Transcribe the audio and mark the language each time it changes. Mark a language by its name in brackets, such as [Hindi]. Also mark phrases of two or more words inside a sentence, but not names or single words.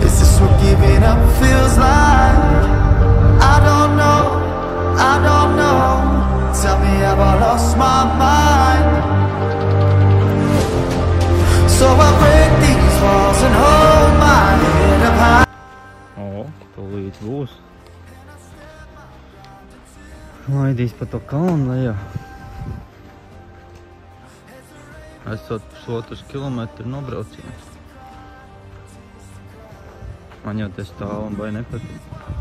[English] Is this what giving up feels like? I don't know, I don't know. Tell me, have I lost my mind? So I break these walls and hold my head up high. [Latvian] Tūlīt būs. Laidīs pa to kalnu lejā. Esot pusotrs kilometru nobrauciens. Man jau te stāv un vai nepatīk.